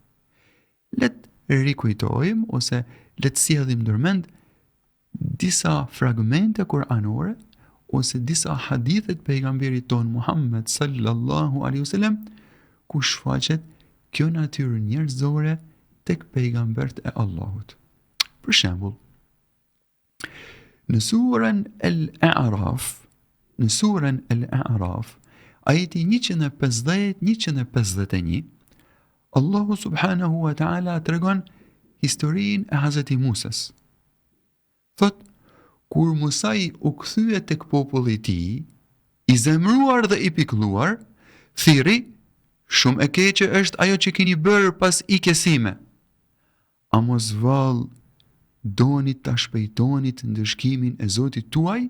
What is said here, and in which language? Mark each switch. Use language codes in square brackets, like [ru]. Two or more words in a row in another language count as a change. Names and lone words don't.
[sq] Le të rikujtojmë ose le të sjellim ndërmend disa fragmente kuranore ose disa hadithe të pejgamberit ton Muhammed [ar] صلى الله عليه وسلم [sq] ku shfaqet kjo natyrë njerëzore tek pejgambert e Allahut. Për shembull, në surën Al-A'raf, ajeti 150-151, Allahu [ar] سبحانه وتعالى [sq] tregon historinë e Hazreti Musës. Thot, kur Musai u kthye tek populli i tij, i zemruar dhe i pikëlluar, thiri, shumë e keqe është ajo që keni bërë pas ikesime. A mos vallë donit ta shpejtonit ndëshkimin e Zotit tuaj?